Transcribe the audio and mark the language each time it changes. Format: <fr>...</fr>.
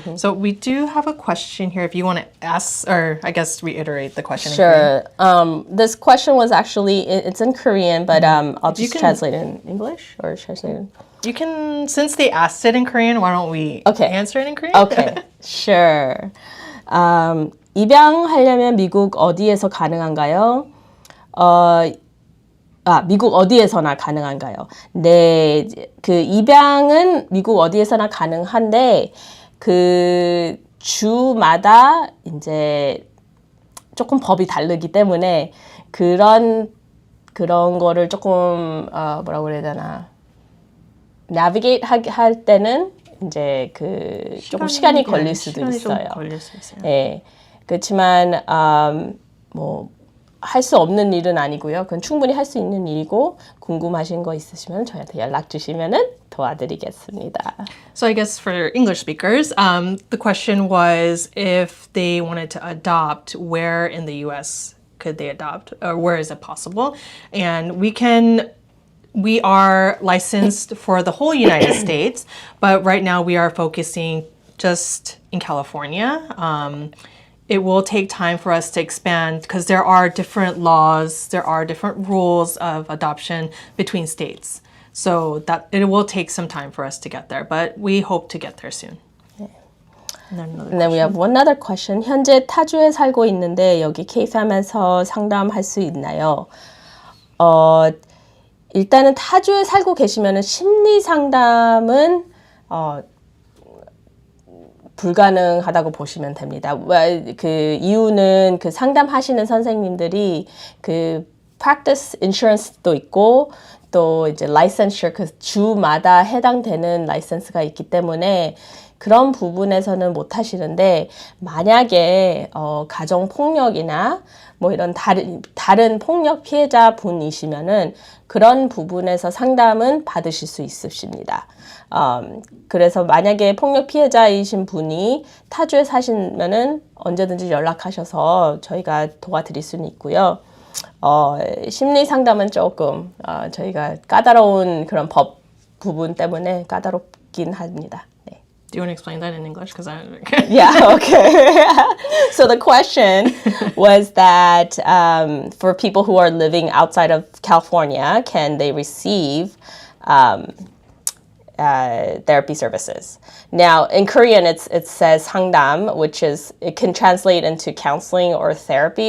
<en>So we do have a question here. If you want to ask, or I guess reiterate the question. Sure. This question was actually it's in Korean, but I'll just translate it in English or translate it. You can, since they asked it in Korean, why don't we answer it in Korean? Okay, sure.</en> <ko>입양하려면 미국 어디에서 가능한가요? 미국 어디에서나 가능한가요? 네, 그 입양은 미국 어디에서나 가능한데 그 주마다 이제 조금 법이 다르기 때문에 그런 거를 조금 뭐라고 그래야 되나? navigate 할 때는 이제 그 조금 시간이 걸릴 수도 있어요. 예. 그렇지만 뭐 할 수 없는 일은 아니고요. 그건 충분히 할 수 있는 일이고 궁금하신 거 있으시면 저희한테 연락 주시면은 도와드리겠습니다.</ko> <en>So I guess for English speakers, the question was if they wanted to adopt, where in the U.S. could they adopt, or where is it possible? And we are licensed for the whole United States, but right now we are focusing just in California. It will take time for us to expand because there are different laws, there are different rules of adoption between states. So that it will take some time for us to get there, but we hope to get there soon. And then we have one other question.</en> <ko>현재 타주에 살고 있는데 여기 KFAM에서 상담할 수 있나요? 일단은 타주에 살고 계시면은 심리 상담은 불가능하다고 보시면 됩니다. 그 이유는 그 상담하시는 선생님들이 그 practice insurance도 있고 또 이제 licensure 그 주마다 해당되는 라이센스가 있기 때문에 그런 부분에서는 못 하시는데 만약에 가정 폭력이나 뭐 이런 다른 폭력 피해자 분이시면은 그런 부분에서 상담은 받으실 수 있으십니다. 그래서 만약에 폭력 피해자이신 분이 타주에 사시면은 언제든지 연락하셔서 저희가 도와드릴 수는 있고요. 심리 상담은 조금 저희가 까다로운 그런 법 부분 때문에 까다롭긴 합니다. 네.</ko> <en>Do you want to explain that in English? Because I Yeah, okay. So the question was that for people who are living outside of California, can they receive therapy services? Now, in Korean, it says 상담, which is, it can translate into counseling or therapy.</en>